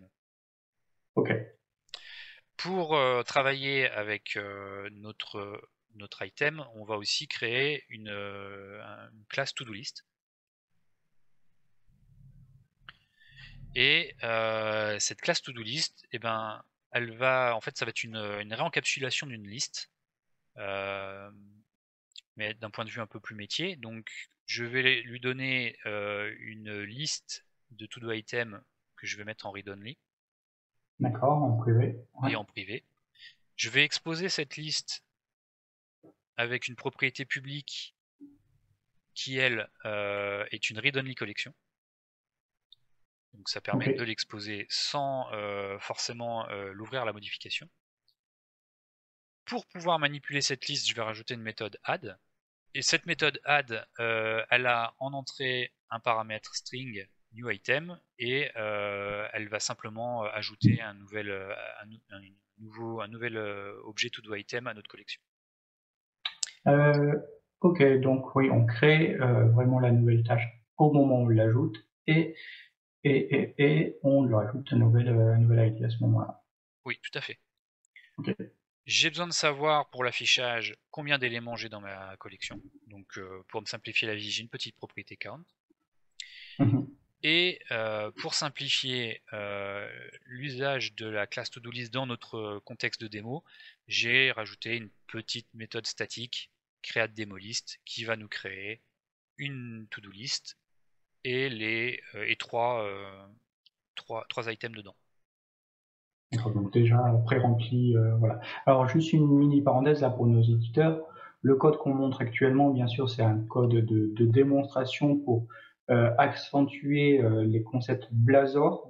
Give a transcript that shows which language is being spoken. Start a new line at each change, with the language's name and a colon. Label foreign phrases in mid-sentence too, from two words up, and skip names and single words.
French: ok, Pour travailler avec notre item, on va aussi créer une classe
English: to-do list.
French: Et cette classe
English: to-do list,
French: eh ben, en fait, ça va être une réencapsulation d'une liste, mais d'un point de vue un peu plus métier. Donc, je vais lui donner une liste de
English: to-do items
French: que je vais mettre en read-only. D'accord, en privé. Ouais. Et en privé. Je vais exposer cette liste avec une propriété publique qui, elle, est une
English: read-only collection.
French: Donc ça permet de Ok. l'exposer sans forcément l'ouvrir à la modification. Pour pouvoir manipuler cette liste, je vais rajouter une méthode add. Et cette méthode add, elle a en entrée un paramètre
English: string new item
French: et elle va simplement ajouter un nouvel objet
English: to do item
French: à notre collection. Euh, ok, donc oui, on crée vraiment la nouvelle tâche au moment où on l'ajoute et on lui rajoute un nouvel ID à ce moment-là. Oui, tout à fait. Ok. J'ai besoin de savoir pour l'affichage combien d'éléments j'ai dans ma collection. Donc pour me simplifier la vie, j'ai une petite propriété count. Mhm. Et pour simplifier l'usage de la classe ToDoList dans notre contexte de démo, j'ai rajouté une petite méthode statique createDemoList qui va nous créer une
English: to-do list
French: et trois items dedans. D'accord, donc déjà pré-rempli, voilà. Alors juste une mini parenthèse là pour nos auditeurs. Le code qu'on montre actuellement, bien sûr, c'est un code de démonstration pour accentuer les concepts Blazor.